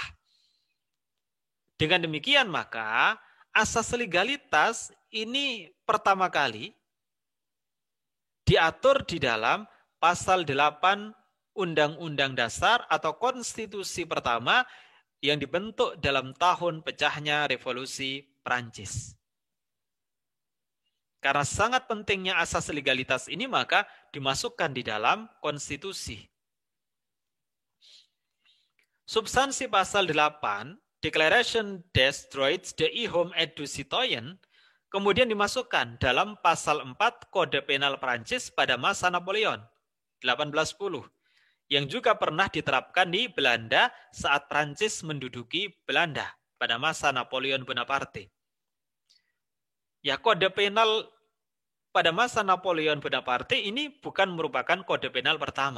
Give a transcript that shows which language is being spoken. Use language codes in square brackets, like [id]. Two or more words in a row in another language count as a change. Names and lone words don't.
[id] Dengan demikian maka asas legalitas ini pertama kali diatur di dalam pasal 8 Undang-Undang Dasar atau konstitusi pertama yang dibentuk dalam tahun pecahnya revolusi Prancis. Karena sangat pentingnya asas legalitas ini maka dimasukkan di dalam konstitusi. Substansi pasal 8 Declaration des droits de l'homme et du citoyen kemudian dimasukkan dalam pasal 4 Kode Penal Prancis pada masa Napoleon 1810 yang juga pernah diterapkan di Belanda saat Prancis menduduki Belanda pada masa Napoleon Bonaparte. Ya, kode penal pada masa Napoleon Bonaparte ini bukan merupakan kode penal pertama.